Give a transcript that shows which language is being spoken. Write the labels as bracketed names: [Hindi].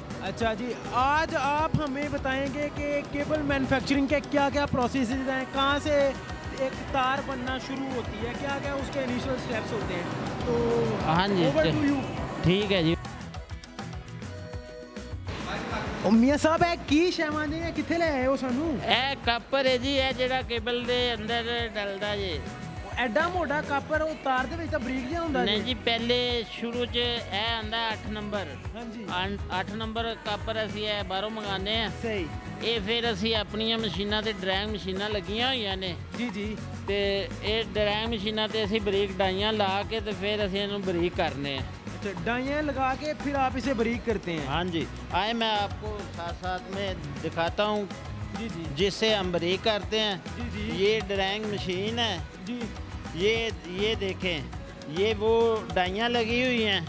[Hindi] अच्छा जी, आज आप हमें बताएंगे कि केबल मैन्युफैक्चरिंग के क्या क्या प्रोसेसेस हैं, कहाँ से एक तार बनना शुरू होती है, क्या क्या उसके इनिशियल स्टेप्स होते हैं। तो हाँ जी, [English] Over to you. [Hindi] ठीक है जी। [Punjabi] मियाँ साहब एक की शहमानी है, कितने ले आए हो सानू? ਇਹ ਕਾਪਰ ਹੈ ਜੀ, ਇਹ ਜਿਹੜਾ ਕੇਬਲ ਦੇ ਅੰਦਰ ਡਲਦਾ ਜੀ। ਐਡਾ ਮੋਟਾ ਕਾਪਰ ਉਹ ਤਾਰ ਦੇ ਵਿੱਚ ਤਾਂ ਬਰੀਕ ਜਿਹਾ ਹੁੰਦਾ ਨਹੀਂ ਜੀ, ਪਹਿਲੇ ਸ਼ੁਰੂ 'ਚ ਇਹ ਆਂਦਾ 8 ਨੰਬਰ। ਹਾਂਜੀ 8 ਨੰਬਰ ਕਾਪਰ ਅਸੀਂ ਇਹ ਬਾਹਰੋਂ ਮੰਗਾਉਂਦੇ ਆ। ਸਹੀ। ਇਹ ਫਿਰ ਅਸੀਂ ਆਪਣੀਆਂ ਮਸ਼ੀਨਾਂ ਤੇ ਡਰਾਇੰਗ ਮਸ਼ੀਨਾਂ ਲੱਗੀਆਂ ਹੋਈਆਂ ਨੇ ਜੀ ਜੀ। ਤੇ ਇਹ ਡਰਾਇੰਗ ਮਸ਼ੀਨਾਂ ਤੇ ਅਸੀਂ ਬਰੀਕ ਡਾਈਆਂ ਲਾ ਕੇ ਤੇ ਫਿਰ ਅਸੀਂ ਇਹਨੂੰ ਬਰੀਕ ਕਰਨੇ ਆ। [Hindi] अच्छा, डाइयाँ लगा के फिर आप इसे बारीक करते हैं? हाँ जी, आए मैं आपको साथ साथ में दिखाता हूँ जी जी। जिससे हम बरीक करते हैं। जी जी। ये ड्राइंग मशीन है जी। ये देखें, ये वो डाइयाँ लगी हुई हैं।